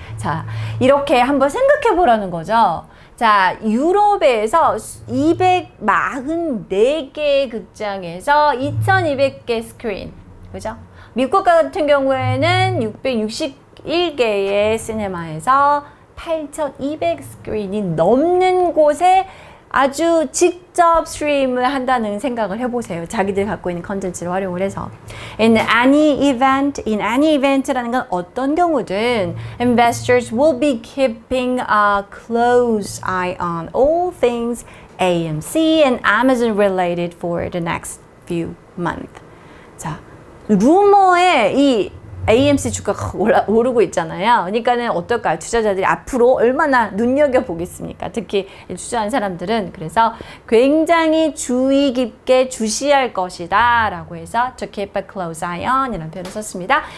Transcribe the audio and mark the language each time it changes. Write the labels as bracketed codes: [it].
[ko] 자, 이렇게 한번 생각해 보라는 거죠. 자, 유럽에서 244개의 극장에서 2,200개 스크린, 그죠? 미국 같은 경우에는 661개의 시네마에서 8,200 스크린이 넘는 곳에 아주 직접 스트림을 한다는 생각을 해보세요. 자기들 갖고 있는 컨텐츠를 활용을 해서. [en] In any event라는 건 [ko] 어떤 경우든 [en] investors will be keeping a close eye on all things AMC and Amazon related for the next few months. [ko] 자, 루머에 이 AMC 주가가 오르고 있잖아요. 그러니까는 어떨까요? 투자자들이 앞으로 얼마나 눈여겨보겠습니까? 특히 투자한 사람들은. 그래서 굉장히 주의 깊게 주시할 것이다 라고 해서 [en] to keep a close eye on [ko] 이라는 표현을 썼습니다.